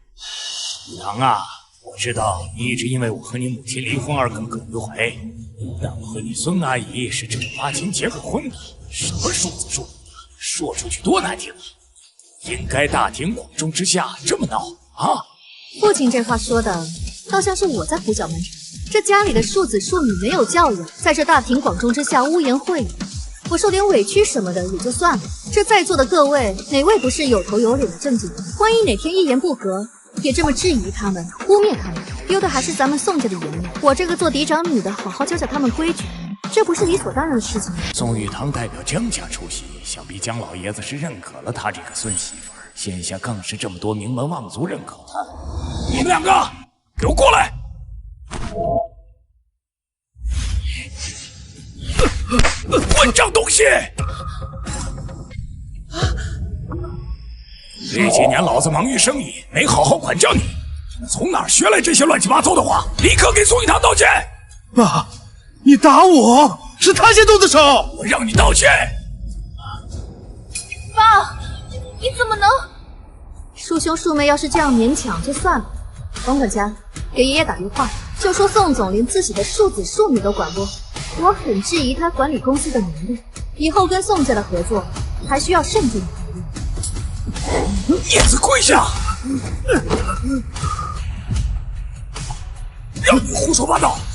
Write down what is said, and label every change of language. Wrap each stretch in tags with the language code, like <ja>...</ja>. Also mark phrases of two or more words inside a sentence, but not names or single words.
<zh>雨堂啊，我知道你一直因為我和你母親離婚而耿耿於懷，但我和你孫阿姨是正兒八經結過婚的，什麼庶子庶女的，說出去多難聽啊！應該大庭廣眾之下這麼鬧啊！父親這話說的，倒像是我在胡攪蠻纏。這家裡的庶子庶女沒有教養，在這大庭廣眾之下污言穢語，我受點委屈什麼的也就算了。這在座的各位，哪位不是有頭有臉的正經人？萬一哪天一言不合，也這麼質疑他們、污衊他們，丟的還是咱們宋家的顏面。我這個做嫡長女的，好好教教他們規矩，這不是理所當然的事情。宋雨堂代表江家出席，想必江老爺子是認可了他這個孫媳婦兒， 现下更是這麼多名門望族人口他。你們兩個，給我過來！混賬東西！這幾年老子忙於生意，沒好好管教你，從哪兒學來這些亂七八糟的話？立刻給宋一堂道歉！爸，你打我，是他先動的手，我讓你道歉！爸，你怎麼能？叔兄叔妹要是這樣勉強就算了，王管家，給爺爺打電話，就說宋總連自己的庶子庶女都管不，我很質疑他管理公司的能力，以後跟宋家的合作還需要慎重考慮。叶子跪下！让你胡說八道！</zh>